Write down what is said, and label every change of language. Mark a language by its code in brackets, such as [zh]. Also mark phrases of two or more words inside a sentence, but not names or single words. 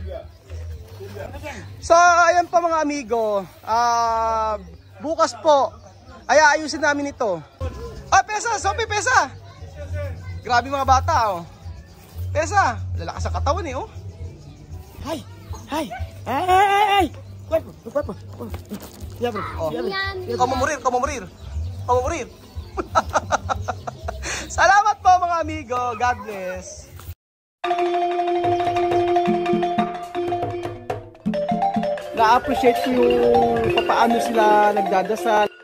[tl] So, ayan pa mga amigo. Bukas po, ay ayusin namin ito. Pesa! Sophie, pesa! Grabe mga bata, oh. Pesa! Lalakas ang katawan eh, oh. Ay. [es] Cuerpo. [en] Ya, bro. [es] Oh. Como morir. [tl] Salamat po mga amigo. [en] God bless. [tl] Na-appreciate ko yung paano sila nagdadasal.